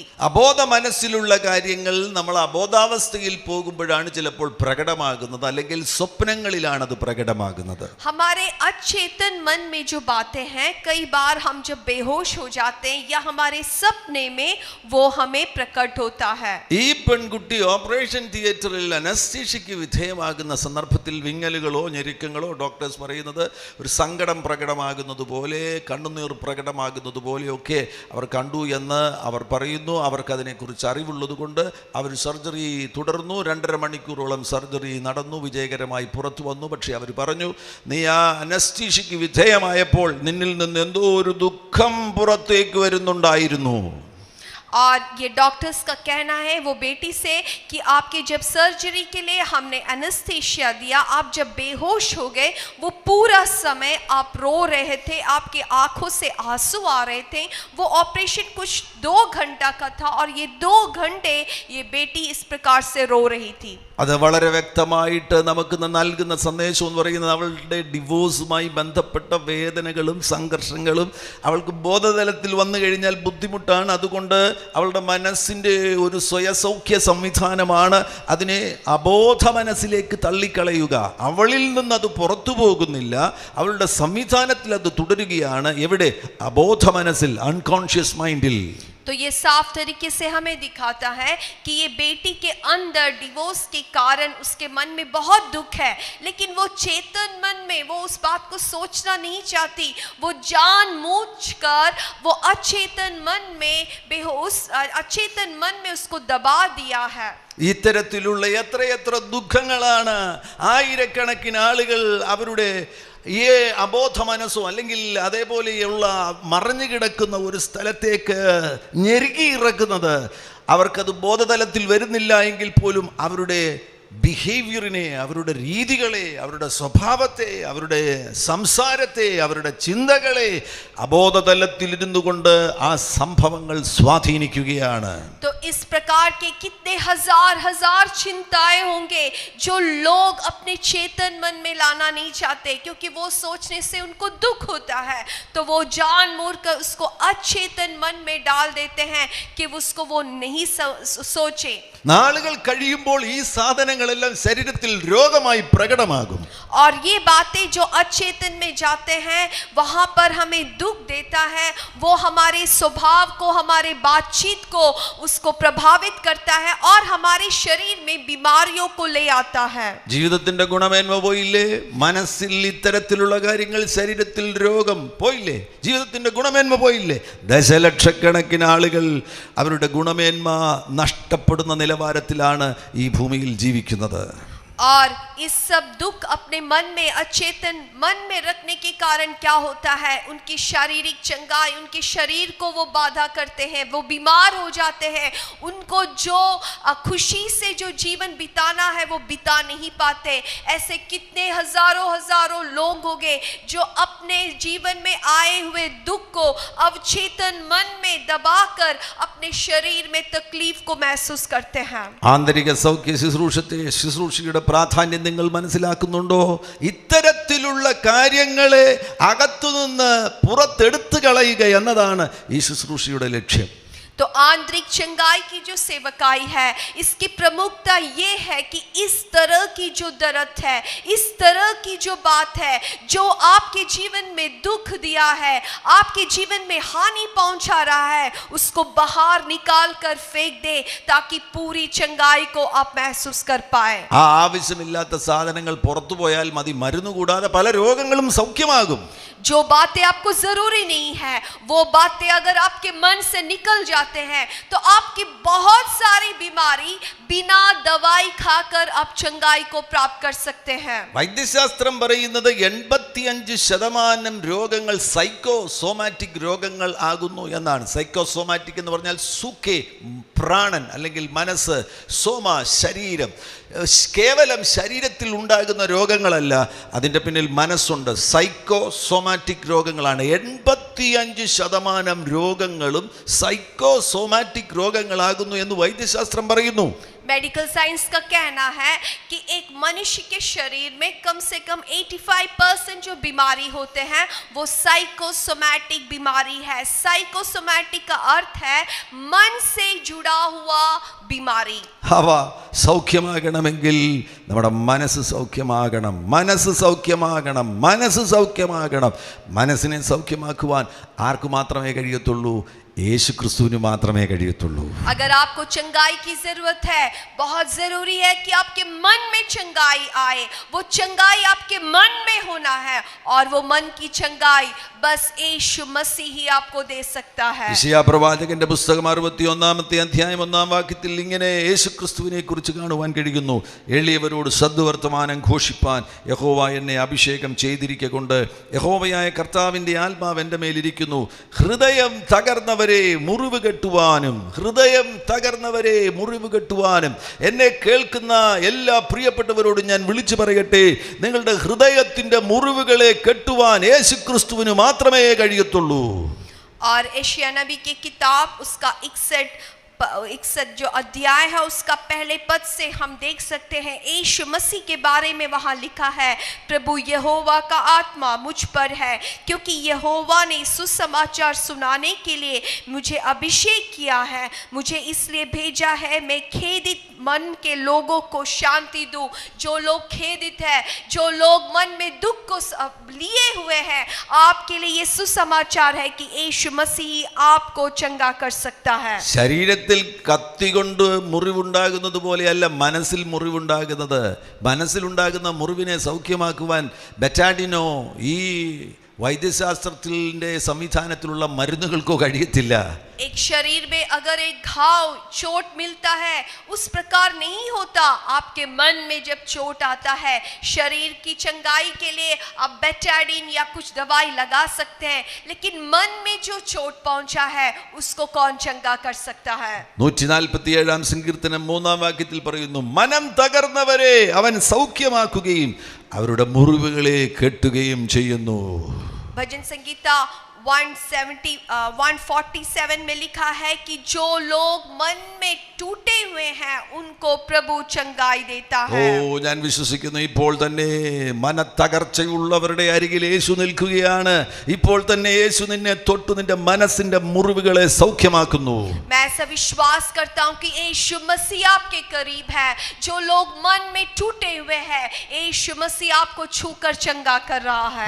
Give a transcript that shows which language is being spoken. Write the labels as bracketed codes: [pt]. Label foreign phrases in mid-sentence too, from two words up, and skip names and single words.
[ml] അബോധ മനസ്സിലുള്ള കാര്യങ്ങൾ നമ്മൾ അബോധാവസ്ഥയിൽ പോകുമ്പോഴാണ് ചിലപ്പോൾ പ്രകടമാകുന്നത്, അല്ലെങ്കിൽ സ്വപ്നങ്ങളിലാണ് അത് പ്രകടമാകുന്നത്. [hi] हमारे अचेतन मन में जो बातें हैं, कई बार हम जब बेहोश हो जाते हैं या हमारे सपने में वो हमें प्रकट होता है. [ml] ഈ പെൺകുട്ടി ഓപ്പറേഷൻ തിയേറ്ററിൽ അനസ്തീഷ്യയ്ക്ക് വിധേയമാകുന്ന സന്ദർഭത്തിൽ വിങ്ങലുകളോ ഞെരുക്കങ്ങളോ ഡോക്ടേഴ്സ് പറയുന്നത് ഒരു സങ്കടം പ്രകടമാകുന്നത് പോലെ, കണ്ണുനീർ പ്രകടമാകുന്നത് പോലെയൊക്കെ അവർ കണ്ടു എന്ന് അവർ പറയുന്നു. അവർക്ക് അതിനെക്കുറിച്ച് അറിവുള്ളത് കൊണ്ട് അവർ സർജറി തുടർന്നു. 2.5 മണിക്കൂറോളം സർജറി നടന്നു, വിജയകരമായി പുറത്തു വന്നു. പക്ഷേ അവർ പറഞ്ഞു, നീ ആ അനസ്തീഷ്യയ്ക്ക് വിധേയമായപ്പോൾ നിന്നിൽ നിന്ന് എന്തോ ഒരു ദുഃഖം പുറത്തേക്ക് വരുന്നുണ്ടായിരുന്നു. [hi] और ये डॉक्टर्स का कहना है वो बेटी से कि आपके जब सर्जरी के लिए हमने एनेस्थीसिया दिया, आप जब बेहोश हो गए, वो पूरा समय आप रो रहे थे, आपकी आंखों से आंसू आ रहे थे. वो ऑपरेशन कुछ 2 घंटा का था और ये 2 घंटे ये बेटी इस प्रकार से रो रही थी. [ml] അത് വളരെ വ്യക്തമായിട്ട് നമുക്ക് നൽകുന്ന സന്ദേശം എന്ന് പറയുന്നത് അവളുടെ ഡിവോഴ്സുമായി ബന്ധപ്പെട്ട വേദനകളും സംഘർഷങ്ങളും അവൾക്ക് ബോധതലത്തിൽ വന്നു കഴിഞ്ഞാൽ ബുദ്ധിമുട്ടാണ്. അതുകൊണ്ട് അവളുടെ മനസ്സിൻ്റെ ഒരു സ്വയസൗഖ്യ സംവിധാനമാണ് അതിനെ അബോധ മനസ്സിലേക്ക് തള്ളിക്കളയുക. അവളിൽ നിന്ന് അത് പുറത്തു പോകുന്നില്ല, അവളുടെ സംവിധാനത്തിൽ അത് തുടരുകയാണ്. എവിടെ? അബോധ മനസ്സിൽ, [en] unconscious mindil. [hi] तो ये साफ तरीके से हमें दिखाता है कि ये बेटी के अंदर डिवोर्स के कारण उसके मन में बहुत दुख है, लेकिन वो चेतन मन में वो उस बात को सोचना नहीं चाहती. वो जानबूझकर वो अचेतन मन में अचेतन मन में उसको दबा दिया है. [ml] ഇത്തരത്തിലുള്ള എത്രയെത്ര ദുഃഖങ്ങളാണ് ആയിരക്കണക്കിന് ആളുകൾ അവരുടെ ഈ അബോധ മനസ്സോ അല്ലെങ്കിൽ അതേപോലെയുള്ള മറഞ്ഞു കിടക്കുന്ന ഒരു സ്ഥലത്തേക്ക് ഞെരുക്കി ഇറക്കുന്നത്. അവർക്കത് ബോധതലത്തിൽ വരുന്നില്ല എങ്കിൽ പോലും അവരുടെ ബിഹേവിയറിനെ, അവരുടെ രീതികളെ, അവരുടെ സ്വഭാവത്തെ, അവരുടെ സംസാരത്തെ, അവരുടെ ചിന്തകളെ അബോധതലത്തിൽ ഇരുന്നു കൊണ്ട് ആ സംഭവങ്ങൾ സ്വാധീനിക്കുകയാണ്. [hi] तो इस प्रकार के कितने हजार हजार चिंताएं होंगे जो लोग अपने चेतन मन में लाना नहीं चाहते, क्योंकि वो सोचने से उनको दुख होता है, तो वो जानबूझकर उसको अचेतन मन में डाल देते हैं कि उसको वो नहीं सोचे. [ml] നാളുകൾ കഴിയുമ്പോൾ ഈ സാധനങ്ങളെല്ലാം ശരീരത്തിൽ രോഗമായി പ്രകടമാകും. [hi] और ये बातें जो अचेतन में जाते हैं वहां पर हमें दुख देता है, वो हमारे स्वभाव को, हमारे बातचीत को उसको प्रभावित करता है और हमारे शरीर में बीमारियों को ले आता है. [ml] ജീവിതത്തിന്റെ ഗുണമേന്മ പോയില്ലേ? മനസ്സിൽ ഇത്തരത്തിലുള്ള കാര്യങ്ങൾ, ശരീരത്തിൽ രോഗം പോയില്ലേ? ജീവിതത്തിന്റെ ഗുണമേന്മ പോയില്ലേ? ദശലക്ഷക്കണക്കിന് ആളുകൾ അവരുടെ ഗുണമേന്മ നഷ്ടപ്പെടുന്ന നിലവാരത്തിലാണ് ഈ ഭൂമിയിൽ ജീവിക്കുന്നത്. [hi] और इस सब दुख अपने मन में, अचेतन मन में रखने के कारण क्या होता है, उनकी शारीरिक चंगाई, उनके शरीर को वो बाधा करते हैं, वो बीमार हो जाते हैं. उनको जो खुशी से जो जीवन बिताना है वो बिता नहीं पाते. ऐसे कितने हजारों हजारों लोग होंगे जो अपने जीवन में आए हुए दुख को अवचेतन मन में दबाकर अपने शरीर में तकलीफ को महसूस करते हैं. [ml] ആന്തരിക സൗഖ്യ ശുശ്രൂഷയുടെ പ്രാധാന്യം നിങ്ങൾ മനസ്സിലാക്കുന്നുണ്ടോ? ഇത്തരത്തിലുള്ള കാര്യങ്ങളെ അകത്തുനിന്ന് പുറത്തെടുത്തു കളയുക എന്നതാണ് ഈ ശുശ്രൂഷയുടെ ലക്ഷ്യം. [hi] तो आंतरिक चंगाई की जो सेवकाई है, इसकी प्रमुखता ये है कि इस तरह की जो दर्द है, इस तरह की जो बात है जो आपके जीवन में दुख दिया है, आपके जीवन में हानि पहुंचा रहा है, उसको बाहर निकाल कर फेंक दे ताकि पूरी चंगाई को आप महसूस कर पाए. [ml] ആ ആവശ്യമില്ലാത്ത സാധനങ്ങൾ പുറത്തു പോയാൽ മതി, മരുന്ന് കൂടാതെ പല രോഗങ്ങളും സൗഖ്യമാകും. [hi] जो बातें आपको जरूरी नहीं है, वो बातें अगर आपके मन से निकल जाते हैं तो आपकी बहुत सारी बीमारी बिना दवाई खाकर आप चंगाई को प्राप्त कर सकते हैं. [ml] വൈദ്യശാസ്ത്രം പറയുന്നത് 85% രോഗങ്ങൾ സൈക്കോസോമാറ്റിക് രോഗങ്ങൾ ആകുന്നു എന്നാണ്. സൈക്കോസോമാറ്റിക് എന്ന് പറഞ്ഞാൽ സുഖേ, പ്രാണൻ അല്ലെങ്കിൽ മനസ്സ്, സോമ ശരീരം. കേവലം ശരീരത്തിൽ ഉണ്ടാകുന്ന രോഗങ്ങളല്ല, അതിൻ്റെ പിന്നിൽ മനസ്സുണ്ട്. സൈക്കോസോമാറ്റിക് രോഗങ്ങളാണ്. 85% രോഗങ്ങളും സൈക്കോസോമാറ്റിക് രോഗങ്ങളാകുന്നു എന്ന് വൈദ്യശാസ്ത്രം പറയുന്നു. [en] medical science [hi] का कहना है कि एक मनुष्य के शरीर में कम से कम 85% जो बीमारी होते हैं वो साइकोसोमैटिक बीमारी है. साइकोसोमैटिक का अर्थ है मन से जुड़ा हुआ बीमारी. [ml] അവ സൗഖ്യമാകണമെങ്കിൽ നമ്മുടെ മനസ്സ് സൗഖ്യമാകണം. മനസ്സ് സൗഖ്യമാകണം. മനസ്സ് സൗഖ്യമാകണം. മനസ്സിനെ സൗഖ്യമാക്കുവാൻ ആർക്ക് മാത്രമേ കഴിയത്തുള്ളൂ? യേശു ക്രിസ്തുവിന് മാത്രമേ കഴിയത്തുള്ളൂ. [hi] अगर आपको चंगाई की जरूरत है, बहुत जरूरी है कि आपके मन में चंगाई आए. वो चंगाई आपके मन में होना है और वो मन की चंगाई बस यीशु मसीह ही आपको दे सकता है. [ml] യെശയ്യാ പ്രവാചകന്റെ പുസ്തകം 61-ാമത്തെ അധ്യായം 1-ാം വാക്യത്തിൽ ഇങ്ങനെ യേശു ക്രിസ്തുവിനെ കുറിച്ച് കാണുവാൻ കഴിയുന്നു. എളിയവരോട് സദ്വർത്തമാനം ഘോഷിപ്പാൻ യഹോവ എന്നെ അഭിഷേകം ചെയ്തിരിക്കൊണ്ട് യഹോവയായ കർത്താവിൻ്റെ ആത്മാവ് എൻ്റെ മേലിരിക്കുന്നു. ഹൃദയം തകർന്നവരെ മുറിവ് കെട്ടുവാനും, ഹൃദയം തകർന്നവരെ മുറിവ് കെട്ടുവാനും. എന്നെ കേൾക്കുന്ന എല്ലാ പ്രിയപ്പെട്ടവരോടും ഞാൻ വിളിച്ചു പറയട്ടെ, നിങ്ങളുടെ ഹൃദയത്തിൻ്റെ മുറിവുകളെ കെട്ടുവാൻ യേശു ക്രിസ്തുവിന് മാത്രമേ കഴിയത്തുള്ളൂ. [hi] और एशिया नबी की किताब उसका 61 जो अध्याय है उसका पहले पद से हम देख सकते हैं यीशु मसीह के बारे में वहाँ लिखा है, प्रभु यहोवा का आत्मा मुझ पर है क्योंकि यहोवा ने सुसमाचार सुनाने के लिए मुझे अभिषेक किया है. मुझे इसलिए भेजा है मैं खेदित मन के लोगों को शांति दूं. जो लोग खेदित है, जो लोग मन में दुख को लिए हुए हैं, आपके लिए ये सुसमाचार है कि यीशु मसीह आपको चंगा कर सकता है. [ml] ശരീരത്തിൽ കത്തി കൊണ്ട് മുറിവുണ്ടാകുന്നത് പോലെയല്ല മനസ്സിൽ മുറിവുണ്ടാകുന്നത്. മനസ്സിലുണ്ടാകുന്ന മുറിവിനെ സൗഖ്യമാക്കുവാൻ ബെറ്റാഡിനോ ഈ വൈദ്യശാസ്ത്രത്തിൻ്റെ സംവിധാനത്തിലുള്ള മരുന്നുകൾക്കോ കഴിയത്തില്ല. [hi] एक शरीर में अगर एक घाव चोट मिलता है उस प्रकार नहीं होता। आपके मन में जब चोट आता है, शरीर की चंगाई के लिए आप बेटाडीन या कुछ दवाई लगा सकते हैं, लेकिन मन में जो चोट पहुंचा है उसको कौन चंगा कर सकता है? [ml] 147 സങ്കീർത്തനം 3-ാം വാക്യത്തിൽ പറയുന്നു, മനം തകർന്നവരെ അവൻ സൗഖ്യമാക്കുകയും അവരുടെ മുറിവുകളെ കെട്ടുകയും ചെയ്യുന്നു. [hi] भजन संगीता 147 में लिखा है कि जो लोग मन में टूटे हुए हैं उनको प्रभु चंगाई देता है. [ml] ഞാൻ വിശ്വസിക്കുന്നു ഇപ്പോൾ തന്നെ മനത്തകർച്ചയുള്ളവരുടെ അരികിൽ യേശു നിൽക്കുകയാണ്. ഇപ്പോൾ തന്നെ യേശു നിന്നെ തൊട്ട് നിന്റെ മനസ്സിന്റെ മുറിവുകളെ സൗഖ്യമാക്കുന്നു. [hi] मैं ऐसा विश्वास करता हूं कि यीशु मसीह आपके करीब है. जो लोग मन में टूटे हुए हैं, यीशु मसीह आपको छूकर चंगा कर रहा है.